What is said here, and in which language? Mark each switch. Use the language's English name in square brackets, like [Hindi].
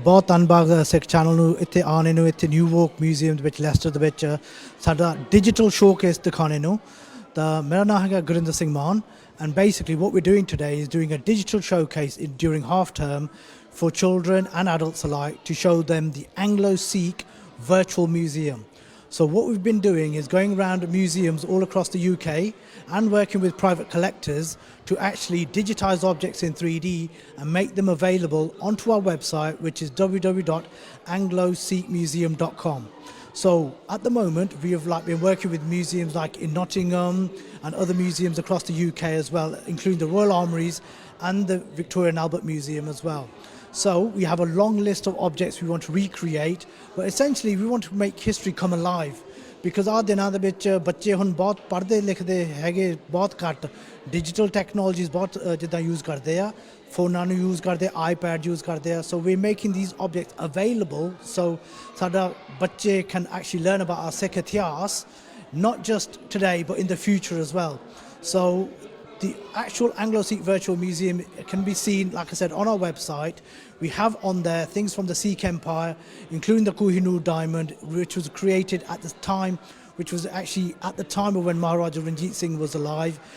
[Punjabi] ਬਹੁਤ ਧੰਨਵਾਦ ਸਿੱਖ ਚੈਨਲ ਨੂੰ ਇੱਥੇ ਆਉਣੇ ਨੂੰ, ਇੱਥੇ ਨਿਊ ਵੋਕ ਮਿਊਜ਼ੀਅਮ ਦੇ ਵਿੱਚ ਲੈਸਟਰ ਦੇ ਵਿੱਚ ਸਾਡਾ ਡਿਜੀਟਲ ਸ਼ੋਕੇਸ ਦਿਖਾਣੇ ਨੂੰ। ਤਾਂ ਮੇਰਾ ਨਾਮ ਹੈਗਾ ਗੁਰਿੰਦਰ ਸਿੰਘ ਮਾਨ, [English] and basically what we're doing today is doing a digital showcase during half term for children and adults alike to show them the Anglo Sikh virtual museum. So what we've been doing is going around museums all across the UK and working with private collectors to actually digitize objects in 3D and make them available onto our website, which is www.angloseekmuseum.com. So at the moment we have been working with museums like in Nottingham and other museums across the UK as well, including the Royal Armouries and the Victoria and Albert Museum as well. So we have a long list of objects we want to recreate, but essentially we want to make history come alive, because [Punjabi] आज दिनों ਦੇ ਵਿੱਚ ਬੱਚੇ ਹੁਣ ਬਹੁਤ ਪੜ੍ਹਦੇ ਲਿਖਦੇ ਹੈਗੇ ਬਹੁਤ ਘੱਟ, ਡਿਜੀਟਲ ਟੈਕਨੋਲੋਜੀਜ਼ ਬਹੁਤ ਜਿੱਦਾਂ ਯੂਜ਼ ਕਰਦੇ ਆ, ਫੋਨਾਂ ਨੂੰ ਯੂਜ਼ ਕਰਦੇ, ਆਈਪੈਡ ਯੂਜ਼ ਕਰਦੇ ਆ। [English] So we're making these objects available so [Punjabi] ਸਾਡਾ ਬੱਚੇ [English] can actually learn about our Sikh ਇਤਿਹਾਸ, not just today but in the future as well. So the actual Anglo-Sikh virtual museum can be seen, like I said, on our website. We have on there things from the Sikh Empire, including the Kohinoor diamond, which was created at the time, which was actually at the time of when Maharaja Ranjit Singh was alive.